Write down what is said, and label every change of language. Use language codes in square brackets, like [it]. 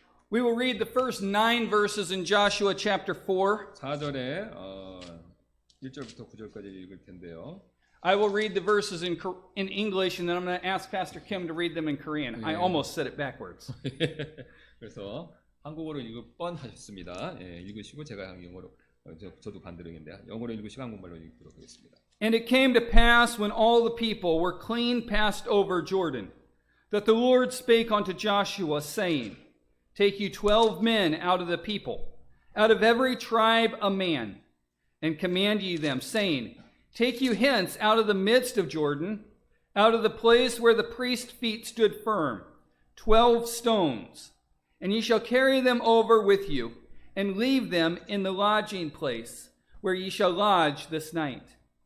[en] We will read the first 9 verses in Joshua chapter 4. [ko] 4절에 1절부터 9절까지 읽을 텐데요. [en] I will read the verses in English, and then I'm going to ask Pastor Kim to read them in Korean. I almost said it backwards. [ko] 그래서 한국어로 읽을 뻔하셨습니다. 예, 읽으시고 제가 영어로 저도 반대로 했는데 영어로 읽으시고 한국말로 읽도록 하겠습니다. [en] And it came to pass when all the people were clean passed over Jordan, that the Lord spake unto Joshua, saying, Take you 12 men out of the people, out of every tribe a man, and command ye them, saying, Take you hence out of the midst of Jordan, out of the place where the priest's feet stood firm, 12 stones, and ye shall carry them over with you, and leave them in the lodging place, where ye shall lodge this night.